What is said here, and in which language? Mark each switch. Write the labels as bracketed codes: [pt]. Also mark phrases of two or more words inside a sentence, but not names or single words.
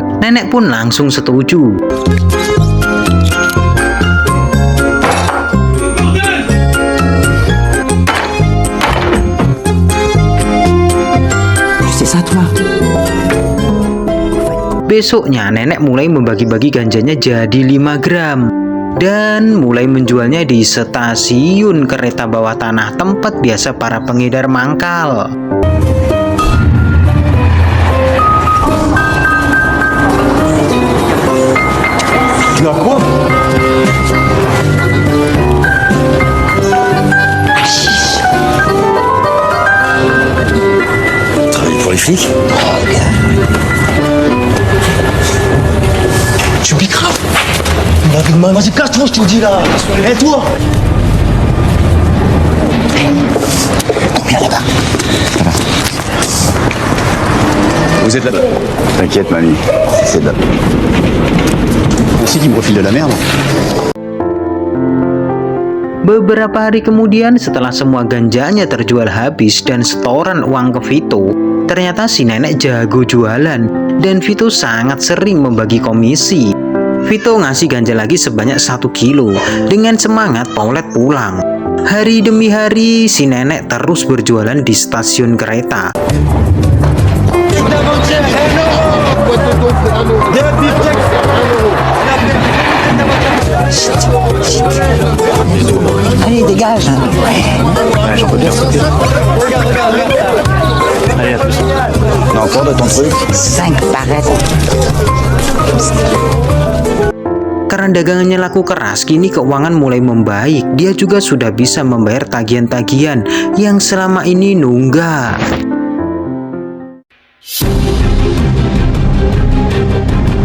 [id] Nenek pun langsung setuju. Besoknya nenek mulai membagi-bagi ganjanya jadi 5 gram dan mulai menjualnya di stasiun kereta bawah tanah, tempat biasa para pengedar mangkal. [fr] Tu as quoi? Travaille pour les flics? Tu piqueras. Vas-y, casse-toi, je te dis là. Et toi? Viens là-bas. Vous êtes là-bas. T'inquiète, mamie. C'est là. Aussi qui me refile de la merde. [id] Beberapa hari kemudian setelah semua ganjanya terjual habis dan setoran uang ke Vito, ternyata si nenek jago jualan dan Vito sangat sering membagi komisi. Vito ngasih ganja lagi sebanyak 1 kilo dengan semangat Paulette pulang. Hari demi hari si nenek terus berjualan di stasiun kereta. [fr] Allez, dégage. Ouais, j'en peux bien. Allez, à plus. T'as encore de ton truc 5 barrettes. [id] Karena dagangannya laku keras, kini keuangan mulai membaik. Dia juga sudah bisa membayar tagihan-tagihan yang selama ini nunggak.